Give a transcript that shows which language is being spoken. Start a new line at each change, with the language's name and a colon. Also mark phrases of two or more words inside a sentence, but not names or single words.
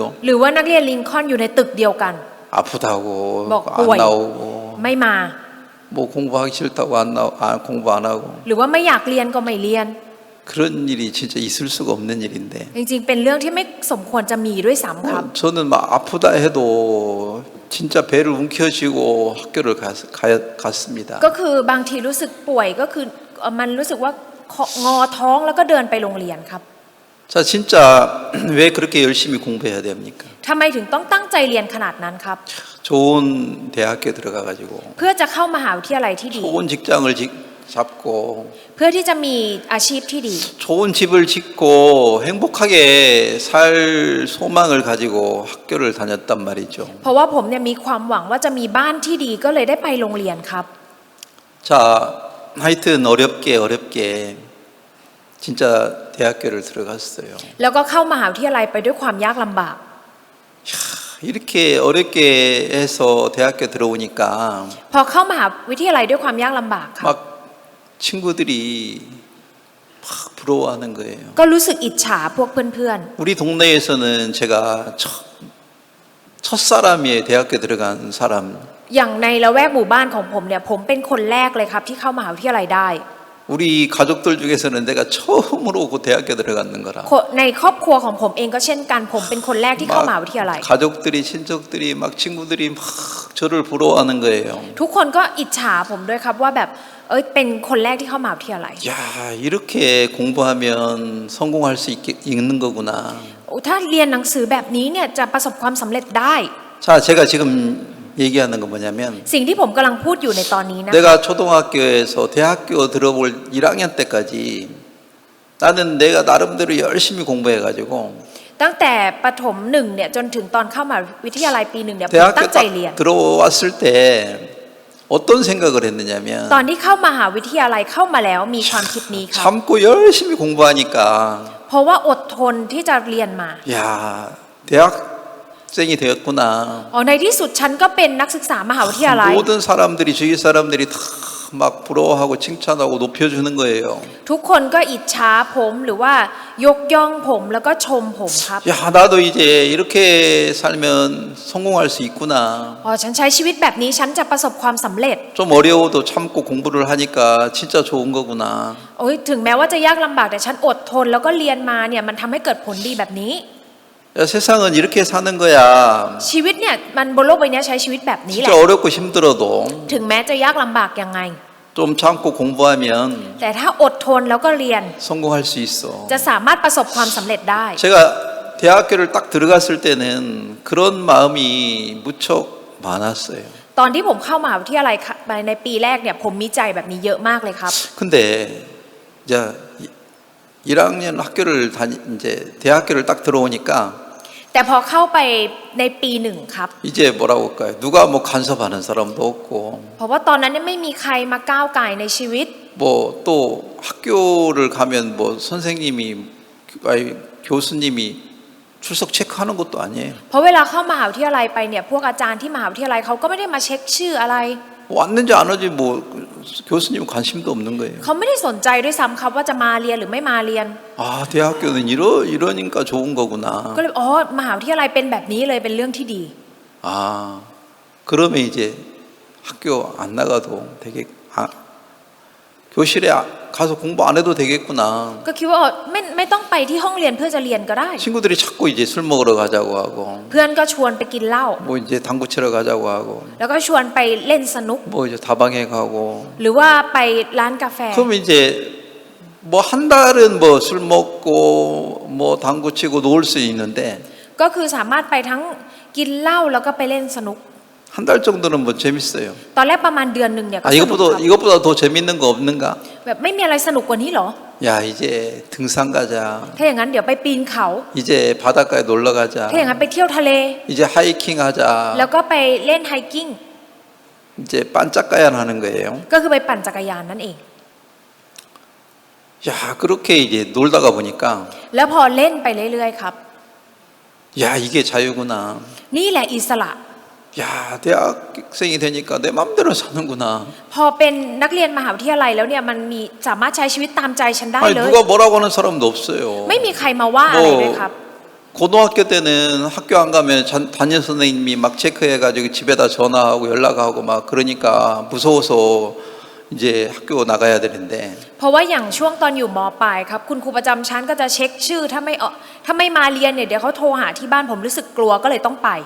Thai: หรือว่านักเรียนลิงคอล์นอยู่ในตึกเดียวกัน
Korean: 아프다고 뭐, 안 뭐야. 나오고
Thai: ไม่มา
Korean: 뭐 공부하기 싫다고 공부 안 하고
Thai: หรือว่าไม่อยากเรียนก็ไม่เรียน
Korean: 그런 일이 진짜 있을 수가 없는 일인데
Thai: จริงๆ เป็นเรื่องที่ไม่สมควรจะมีด้วยซ้ำครับ
Korean: 저는 막 아프다 해도 진짜 배를 움켜쥐고 학교를 갔습니다.
Thai: ก็คือบางทีรู้สึกป่วยก็คือมันรู้สึกว่างอท้องแล้วก็เดินไปโรงเรียนครับ
Korean: 자, 진짜 왜 그렇게 열심히 공부해야 됩니까?
Thai: ทำไมถึงต้องตั้งใจเรียนขนาดนั้นครับ
Korean: 좋은 대학교 들어가가지고
Thai: เพื่อจะเข้ามหาวิทยาลัยที่ดี
Korean: 좋은 직장을 잡고
Thai: เพื่อที่จะมีอาชีพที่ดี
Korean: 좋은 집을 짓고 행복하게 살 소망을 가지고 학교를 다녔단 말이죠.
Thai: เพราะว่าผมเนี่ยมีความหวังว่าจะมีบ้านที่ดีก็เลยได้ไปโรงเรียนครับ
Korean: 자, 하여튼 어렵게 진짜 대학교를 들어갔어요.
Thai: แล้วก็เข้ามหาวิทยาลัยไปด้วยความยากลำบาก
Korean: 이렇게 어렵게 해서 대학교 들어오니까
Thai: พอเข้ามหาวิทยาลัยด้วยความยากลำบากครับ
Korean: 막 친구들이 막 부러워하는 거예요.
Thai: ก็รู้สึกอิจฉาพวกเพื่อน
Korean: 우리 동네에서는 제가 첫사람이에요. 대학교 들어간 사람.
Thai: ๆ อย่างในละแวกหมู่บ้านของผมเนี่ยผมเป็นคนแรกเลยครับที่เข้ามหาวิทยาลัยได้
Korean: 우리 가족들 중에서는 내가 처음으로 그 대학교 들어갔는 거라.
Thai: ในครอบครัวของผมเองก็เช่นกันผมเป็นคนแรกที่เข้ามหาวิทยาลัย
Korean: 가족들이 친척들이 막 친구들이 막 저를 부러워하는 거예요.
Thai: ทุกคนก็อิจฉาผมด้วยครับว่าแบบเป็นคนแรกที่เข้ามหาวิทยาลัย
Korean: 야, 이렇게 공부하면 성공할 수 있는 거구나.
Thai: ถ้าเรียนหนังสือแบบนี้เนี่ยจะประสบความสำเร็จได้
Korean: 자, 제가 지금 얘기하는 건 뭐냐면
Thai: สิ่งที่ผมกำลังพูดอยู่ในตอนนี้นะ
Korean: 내가 초등학교에서 대학교 들어볼 1학년 때까지 나는 내가 나름대로 열심히 공부해가지고
Thai: ตั้งแต่ประถม1เนี่ยจนถึงตอนเข้ามหาวิทยาลัยปี1เนี่ยผม
Korean: 대학교
Thai: ตั้งใจ
Korean: 딱
Thai: เรียน
Korean: 들어왔을 때 어떤 생각을 했느냐면
Thai: ตอนที่เข้ามหาวิทยาลัยเข้ามาแล้วมีความคิดนี้ครับ
Korean: 참고 열심히 공부하니까
Thai: เพราะว่าอดทนที่จะเรียนมา
Korean: 야, 대학생이 되었구나.
Thai: ในที่สุดฉันก็เป็นนักศึกษามหาวิทยาลัย
Korean: 모든 사람들이 주위 사람들이 다 막 부러워하고 칭찬하고 높여주는 거예요.
Thai: ทุกคนก็อิจฉาผมหรือว่ายกย่องผมแล้วก็ชมผมครับ
Korean: 야, 나도 이제 이렇게 살면 성공할 수 있구나.
Thai: ฉันใช้ชีวิตแบบนี้ฉันจะประสบความสำเร็จ
Korean: 좀 어려워도 참고 공부를 하니까 진짜 좋은 거구나.
Thai: ถึงแม้ว่าจะยากลำบากแต่ฉันอดทนแล้วก็เรียนมาเนี่ยมันทำให้เกิดผลดีแบบนี้
Korean: 야, 세상은 이렇게 사는 거야.
Thai: ชีวิตเนี่ยมันบนโลกใบนี้ใช้ชีวิตแบบนี้แหละ
Korean: 진짜 어렵고 힘들어도
Thai: ถึงแม้จะยากลำบากยังไง
Korean: 좀 참고 공부하면
Thai: แต่ถ้าอดทนแล้วก็เรียน
Korean: 성공할 수 있어.
Thai: จะสามารถประสบความสำเร็จได้
Korean: 제가 대학교를 딱 들어갔을 때는 그런 마음이 무척 많았어요.
Thai: ตอนที่ผมเข้ามหาวิทยาลัยในปีแรกเนี่ยผมมีใจแบบนี้เยอะมากเลยครับ
Korean: 근데 이제 1학년 학교를 이제 대학교를 딱 들어오니까
Thai: แต่พอเข้าไปในปีหนึ่งครับ
Korean: 이제 뭐라고 할까요? 누가 뭐 간섭하는 사람도 없고
Thai: เพราะว่าตอนนั้นเนี่ยไม่มีใครมาก้าวไก่ายในชีวิต
Korean: 뭐 또 학교를 가면 뭐 선생님이 아니 교수님이 출석 체크하는 것도 아니에요.
Thai: เพราะเวลาเข้ามหาวิทยาลัยไปเนี่ยพวกอาจารย์ที่มหาวิทยาลัยเขาก็ไม่ได้มาเช็คชื่ออะไร
Korean: 왔는지 안 왔는지 뭐 교수님 관심도 없는 거예요.
Thai: เขาไม่ได้สนใจด้วยซ้ำครับว่าจะมาเรียนหรือไม่มาเรียน
Korean: 아 대학교는 이러니까 좋은 거구나.
Thai: ก็เลยอ๋อมหาวิทยาลัยเป็นแบบนี้เลยเป็นเรื่องที่ดี
Korean: 아 그러면 이제 학교 안 나가도 되게 교실에 가서 공부 안 해도 되겠구나.
Thai: ก็คิดว่าไม่ต้องไปที่ห้องเรียนเพื่อจะเรียนก็ได้
Korean: 친구들이 자꾸 이제 술 먹으러 가자고 하고
Thai: เพื่อนก็ชวนไปกินเหล้า
Korean: 뭐 이제 당구 치러 가자고 하고
Thai: แล้วก็ชวนไปเล่นสนุก
Korean: 뭐 이제 다방에 가고
Thai: หรือว่าไปร้านกาแฟ
Korean: 그럼 이제 뭐 한 달은 뭐 술 먹고 뭐 당구 치고 놀 수 있는데
Thai: ก็คือสามารถไปทั้งกินเหล้าแล้วก็ไปเล่นสนุก
Korean: 한 달 정도는 뭐 재밌어요.
Thai: ตอนแรกประมาณเดือนหนึ่งเนี่ยก็ 아 สนุกครับ
Korean: 이것보다 더 재밌는 거 없는가?
Thai: แบบไม่มีอะไรสนุกกว่านี้เหรอ
Korean: 야 이제 등산 가자.
Thai: ถ้าอย่างนั้นเดี๋ยวไปปีนเขา
Korean: 이제 바닷가에 놀러 가자.
Thai: ถ้าอย่างนั้นไปเที่ยวทะเล
Korean: 이제 하이킹 하자.
Thai: แล้วก็ไปเล่นไฮกิ้ง
Korean: 이제 반짝가야 하는 거예요.
Thai: ก็คือไปปั่นจักรยานนั่นเอง
Korean: 야 그렇게 이제 놀다가 보니까
Thai: แล้วพอเล่นไปเรื่อยๆครับ
Korean: 야 이게 자유구나.
Thai: นี่แหละอิสระ
Korean: 야 대학생이 되니까 내 맘대로 사는구나.
Thai: พอเป็นนักเรียนมหาวิทยาลัยแล้วเนี่ยมันมีสามารถใช้ชีวิตตามใจฉันได้
Korean: 아니
Thai: เลย
Korean: 누가 뭐라고 하는 사람도 없어요.
Thai: ไม่มีใครมาว่าอะไรเลยครับ
Korean: 고등학교 때는 학교 안 가면 담임 선생님이 막 체크해가지고 집에다 전화하고 연락하고 막 그러니까 무서워서 이제 학교 나가야 되는데
Thai: เพราะว่าอย่างช่วงตอนอยู่ม.ปลายครับคุณครูประจำชั้นก็จะเช็คชื่อถ้าไม่มาเรียนเนี่ยเดี๋ยวเขาโทรหาที่บ้านผมรู้สึกกลัวก็เลยต้องไป